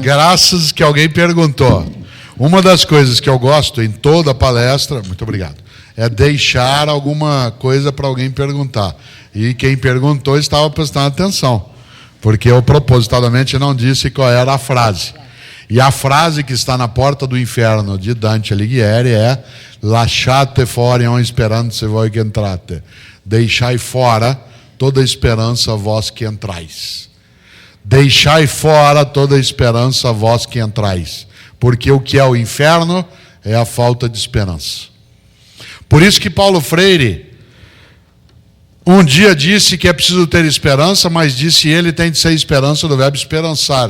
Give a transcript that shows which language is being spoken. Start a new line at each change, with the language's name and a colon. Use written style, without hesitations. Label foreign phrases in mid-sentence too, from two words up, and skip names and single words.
Portuguese: Graças que alguém perguntou. Uma das coisas que eu gosto em toda palestra, muito obrigado, é deixar alguma coisa para alguém perguntar. E quem perguntou estava prestando atenção, porque eu propositadamente não disse qual era a frase. E a frase que está na porta do inferno de Dante Alighieri é
Italian: lasciate fuori ogni speranza voi che entrate.
Portuguese: Deixai fora toda esperança vós que entrais. Deixai fora toda esperança vós que entrais. Porque o que é o inferno é a falta de esperança. Por isso que Paulo Freire um dia disse que é preciso ter esperança, mas disse ele tem de ser esperança do verbo esperançar.